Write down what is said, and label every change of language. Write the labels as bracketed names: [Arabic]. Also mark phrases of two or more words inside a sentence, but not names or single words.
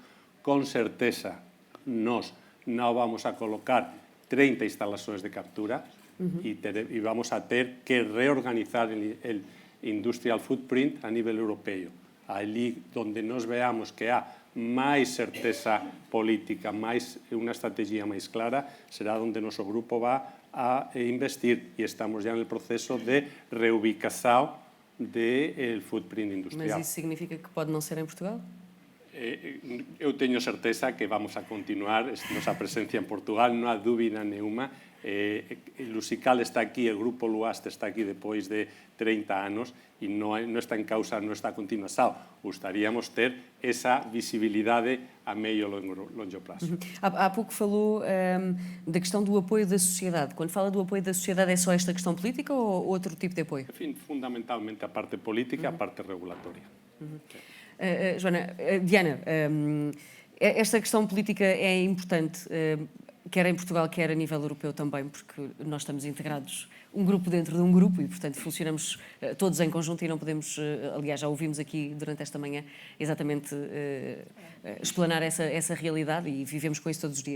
[Galician] Con certeza, nós non vamos a colocar 30 instalações de captura e vamos a ter que reorganizar el [English] industrial footprint [Galician] a nível europeo. Ali onde nós veamos que há máis certeza política, unha estrategia máis clara, será onde noso grupo va a investir e estamos já no proceso de reubicação do footprint industrial. [Portuguese] Mas isso significa que pode não ser em Portugal? [Galician] Eu teño certeza que vamos a continuar nosa presencia en Portugal, non há dúbida nenhuma. Lusical está aquí, o Grupo Luaste está aquí depois de 30 anos e non está en causa nuestra continuación. [Portuguese] Gostaríamos ter esa visibilidade a meio e longo prazo. Há pouco falou da questão do apoio da sociedade. Quando fala do apoio da sociedade, é só esta questão política ou outro tipo de apoio? Enfim, fundamentalmente a parte política e a parte regulatória. Joana, Diana, esta questão política é importante, quer em Portugal, quer a nível europeu também, porque nós estamos integrados, um grupo dentro de um grupo, e, portanto, funcionamos todos em conjunto e não podemos, aliás, já ouvimos aqui durante esta manhã, exatamente explanar essa realidade e vivemos com isso todos os dias.